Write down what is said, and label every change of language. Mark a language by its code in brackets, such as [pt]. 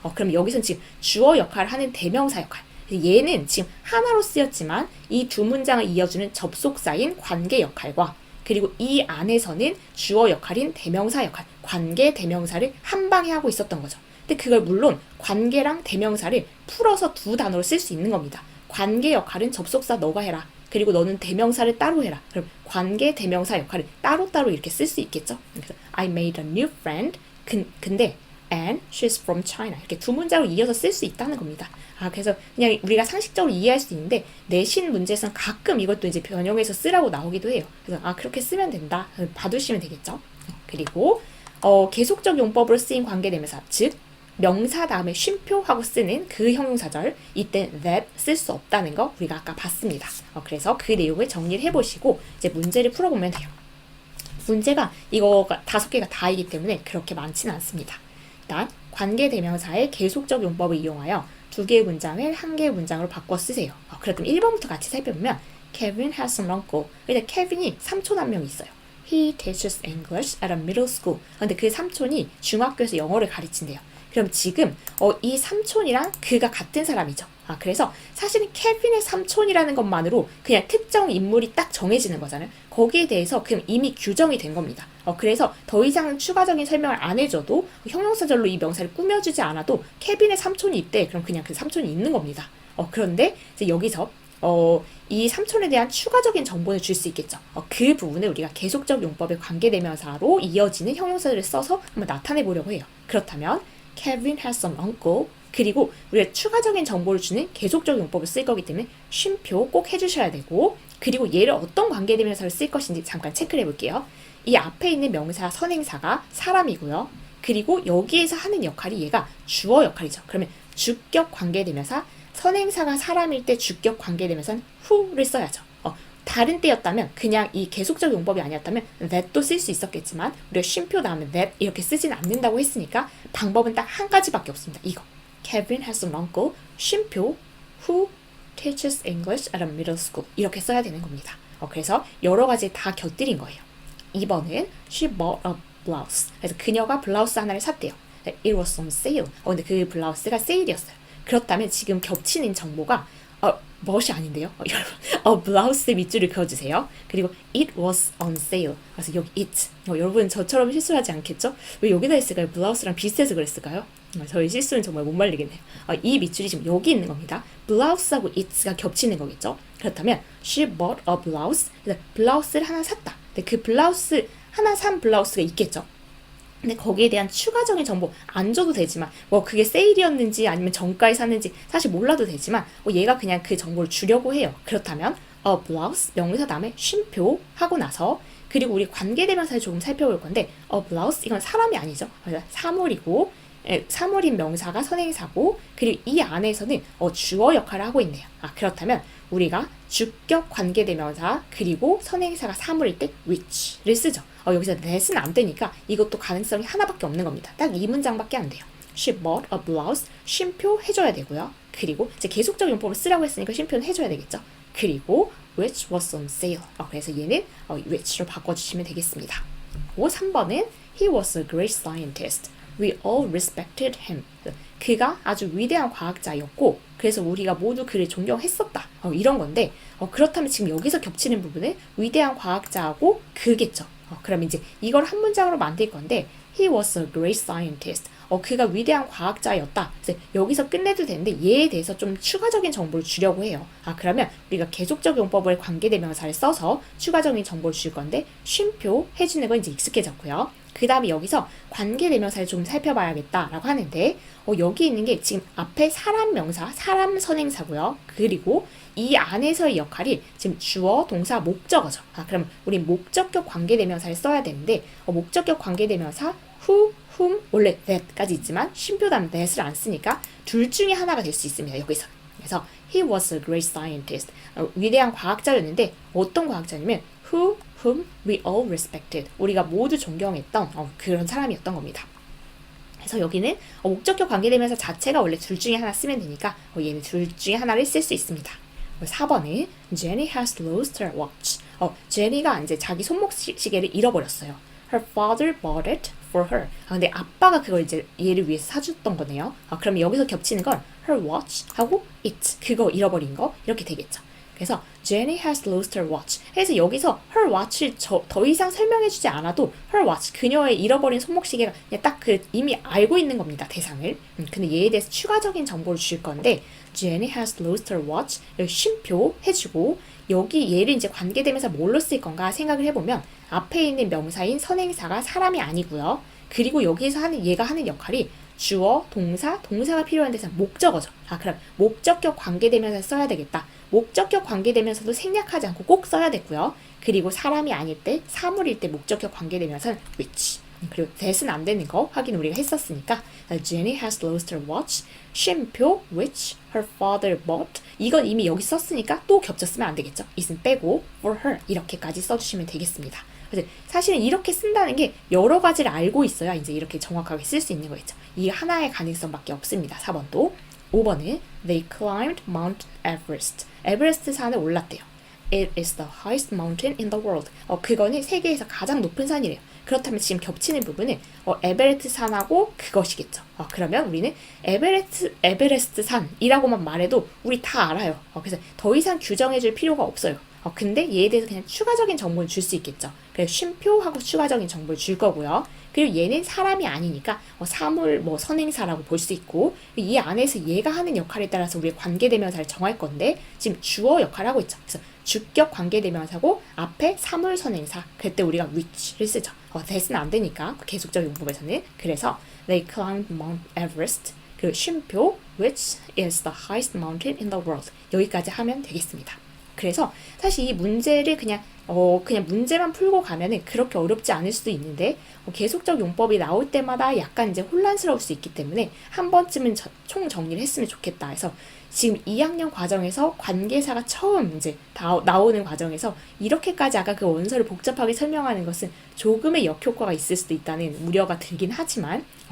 [ko] 그럼 여기서는 지금 주어 역할을 하는 대명사 역할 얘는 지금 하나로 쓰였지만 이 두 문장을 이어주는 접속사인 관계 역할과 그리고 이 안에서는 주어 역할인 대명사 역할 관계 대명사를 한 방에 하고 있었던 거죠. 근데 그걸 물론 관계랑 대명사를 풀어서 두 단어로 쓸 수 있는 겁니다. 관계 역할은 접속사 너가 해라. 그리고 너는 대명사를 따로 해라. 그럼 관계 대명사 역할을 따로따로 이렇게 쓸 수 있겠죠. 그래서 [en] I made a new friend. [ko] 근데 [en] and she's from China. [ko] 이렇게 두 문장을 이어서 쓸 수 있다는 겁니다. 그래서 그냥 우리가 상식적으로 이해할 수 있는데 내신 문제에서는 가끔 이것도 이제 변형해서 쓰라고 나오기도 해요. 그래서 그렇게 쓰면 된다. 봐두시면 되겠죠. 그리고 계속적 용법으로 쓰인 관계대명사 즉 명사 다음에 쉼표하고 쓰는 그 형용사절 이때 that 쓸 수 없다는 거 우리가 아까 봤습니다. 그래서 그 내용을 정리를 해보시고 이제 문제를 풀어보면 돼요. 문제가 이거가 5개가 다이기 때문에 그렇게 많지는 않습니다. 일단 관계대명사의 계속적 용법을 이용하여 2개의 문장을 1개의 문장으로 바꿔 쓰세요. 그렇다면 1번부터 같이 살펴보면 [en] Kevin has an uncle. [ko] 근데 케빈이 삼촌 한 명 있어요. [en] He teaches English at a middle school. [ko] 근데 그 삼촌이 중학교에서 영어를 가르친대요. 그럼 지금 이 삼촌이랑 그가 같은 사람이죠. 그래서 사실은 케빈의 삼촌이라는 것만으로 그냥 특정 인물이 딱 정해지는 거잖아요. 거기에 대해서 그냥 이미 규정이 된 겁니다. 그래서 더 이상 추가적인 설명을 안 해줘도 형용사절로 이 명사를 꾸며주지 않아도 케빈의 삼촌이 있대. 그럼 그냥 그 삼촌이 있는 겁니다. 그런데 이제 여기서 이 삼촌에 대한 추가적인 정보를 줄 수 있겠죠. 그 부분을 우리가 계속적 용법의 관계대명사로 이어지는 형용사를 써서 한번 나타내 보려고 해요. [en] 그렇다면 Kevin has an uncle. [ko] 그리고 우리가 추가적인 정보를 주는 계속적 용법을 쓸 거기 때문에 쉼표 꼭 해주셔야 되고 그리고 얘를 어떤 관계대명사를 쓸 것인지 잠깐 체크를 해볼게요. 이 앞에 있는 명사 선행사가 사람이고요. 그리고 여기에서 하는 역할이 얘가 주어 역할이죠. 그러면 주격 관계대명사 선행사가 사람일 때 주격 관계대명사는 who를 써야죠. 다른 때였다면 그냥 이 계속적 용법이 아니었다면 that도 쓸 수 있었겠지만 우리가 쉼표 다음에 that 이렇게 쓰진 않는다고 했으니까 방법은 딱 한 가지밖에 없습니다. [en] 이거 Kevin has an uncle 쉼표 who teaches English at a middle school [ko] 이렇게 써야 되는 겁니다. 그래서 여러 가지 다 곁들인 거예요. [en] 2번은 she bought a blouse. [ko] 그래서 그녀가 블라우스 하나를 샀대요. [en] It was on sale. [ko] 근데 그 블라우스가 세일이었어요. 그렇다면 지금 겹치는 정보가 멋이 아닌데요? 여러분, 블라우스에 밑줄을 그어주세요. [en] 그리고 it was on sale. [ko] 그래서 여기 it. 여러분 저처럼 실수하지 않겠죠? 왜 여기다 했을까요? 블라우스랑 비슷해서 그랬을까요? 저희 실수는 정말 못 말리겠네요. 이 밑줄이 지금 여기 있는 겁니다. 블라우스하고 it가 겹치는 거겠죠? [en] 그렇다면 she bought a blouse. [ko] 그래서 블라우스를 하나 샀다. 근데 그 블라우스 하나 산 블라우스가 있겠죠? 근데 거기에 대한 추가적인 정보 안 줘도 되지만 뭐 그게 세일이었는지 아니면 정가에 샀는지 사실 몰라도 되지만 얘가 그냥 그 정보를 주려고 해요. 그렇다면 a blouse 명사 다음에 쉼표 하고 나서 그리고 우리 관계대명사를 조금 살펴볼 건데 a blouse 이건 사람이 아니죠. 사물이고 사물인 명사가 선행사고 그리고 이 안에서는 주어 역할을 하고 있네요. 그렇다면 우리가 주격 관계대명사 그리고 선행사가 사물일 때 which를 쓰죠. 여기서 that은 안 되니까 이것도 가능성이 하나밖에 없는 겁니다. 딱 이 문장밖에 안 돼요. [en] She bought a blouse. [ko] 쉼표 해줘야 되고요. 그리고 이제 계속적 용법을 쓰라고 했으니까 쉼표는 해줘야 되겠죠. [en] 그리고 which was on sale. [ko] 그래서 얘는 which로 바꿔주시면 되겠습니다. [en] 그리고 3번은 he was a great scientist. We all respected him. [ko] 그가 아주 위대한 과학자였고 그래서 우리가 모두 그를 존경했었다. 이런 건데 그렇다면 지금 여기서 겹치는 부분은 위대한 과학자하고 그겠죠. 그럼 이제 이걸 한 문장으로 만들 건데 [en] he was a great scientist. [ko] 그가 위대한 과학자였다. 그래서 여기서 끝내도 되는데 얘에 대해서 좀 추가적인 정보를 주려고 해요. 그러면 우리가 계속적 용법을 관계대명사를 써서 추가적인 정보를 줄 건데 쉼표 해주는 건 이제 익숙해졌고요. 그 다음에 여기서 관계대명사를 좀 살펴봐야겠다라고 하는데 여기 있는 게 지금 앞에 사람 명사, 사람 선행사고요. 그리고 이 안에서의 역할이 지금 주어, 동사, 목적어죠. 그럼 우리 목적격 관계대명사를 써야 되는데 목적격 관계대명사 who, whom, 원래 that까지 있지만 쉼표 다음 that을 안 쓰니까 둘 중에 하나가 될 수 있습니다. 여기서. [en] 그래서 he was a great scientist. [ko] 위대한 과학자였는데 어떤 과학자냐면 [en] whom we all respected. [ko] 우리가 모두 존경했던 그런 사람이었던 겁니다. 그래서 여기는 목적격 관계대명사 자체가 원래 둘 중에 하나 쓰면 되니까 얘는 둘 중에 하나를 쓸 수 있습니다. [en] 4번은 Jenny has lost her watch. [ko] 제니가 이제 자기 손목시계를 잃어버렸어요. [en] Her father bought it for her. [ko] 근데 아빠가 그걸 이제 얘를 위해서 사줬던 거네요. 그럼 여기서 겹치는 건 her watch 하고 it 그거 잃어버린 거 이렇게 되겠죠. [en] 그래서 Jenny has lost her watch. [ko] 그래서 여기서 her watch를 더 이상 설명해주지 않아도 her watch 그녀의 잃어버린 손목시계가 그냥 딱 그 이미 알고 있는 겁니다. 대상을. 근데 얘에 대해서 추가적인 정보를 줄 건데 [en] Jenny has lost her watch. [ko] 쉼표 해주고 여기 얘를 이제 관계대명사 뭘로 쓸 건가 생각을 해보면 앞에 있는 명사인 선행사가 사람이 아니고요. 그리고 여기서 얘가 하는 역할이 주어, 동사가 필요한 데서 목적어죠. 그럼 목적격 관계대명사 써야 되겠다. 목적격 관계대명사도 생략하지 않고 꼭 써야 되고요. 그리고 사람이 아닐 때, 사물일 때 목적격 관계대명사는 which. 그리고 that은 안 되는 거 확인 우리가 했었으니까 [en] Jenny has lost her watch. 쉼표 which her father bought. [ko] 이건 이미 여기 썼으니까 또 겹쳤으면 안 되겠죠. it은 빼고 [en] for her [ko] 이렇게까지 써주시면 되겠습니다. 사실은 이렇게 쓴다는 게 여러 가지를 알고 있어야 이제 이렇게 정확하게 쓸 수 있는 거겠죠. 이 하나의 가능성밖에 없습니다. 4번도. [en] 5번은 They climbed Mount Everest. [ko] 에베레스트 산에 올랐대요. [en] It is the highest mountain in the world. [ko] 그거는 세계에서 가장 높은 산이래요. 그렇다면 지금 겹치는 부분은 에베레스트 산하고 그것이겠죠. 그러면 우리는 에베레스트 산이라고만 말해도 우리 다 알아요. 그래서 더 이상 규정해줄 필요가 없어요. 근데 얘에 대해서 그냥 추가적인 정보를 줄 수 있겠죠. 그래서 쉼표하고 추가적인 정보를 줄 거고요. 그리고 얘는 사람이 아니니까 사물, 선행사라고 볼 수 있고 이 안에서 얘가 하는 역할에 따라서 우리의 관계대명사를 정할 건데 지금 주어 역할을 하고 있죠. 그래서 주격 관계대명사고 앞에 사물 선행사 그때 우리가 which를 쓰죠. that은 안 되니까 계속적 용법에서는. [en] 그래서 they climbed Mount Everest. [ko] 그리고 쉼표 [en] which is the highest mountain in the world. [ko] 여기까지 하면 되겠습니다. 그래서 사실 이 문제를 그냥 문제만 풀고 가면은 그렇게 어렵지 않을 수도 있는데 계속적 용법이 나올 때마다 약간 이제 혼란스러울 수 있기 때문에 한 번쯤은 총 정리를 했으면 좋겠다 해서 지금 2학년 과정에서 관계사가 처음 이제 나오는 과정에서 이렇게까지 아까 그 원서를 복잡하게 설명하는 것은 조금의 역효과가 있을 수도 있다는 우려가 들긴 하지만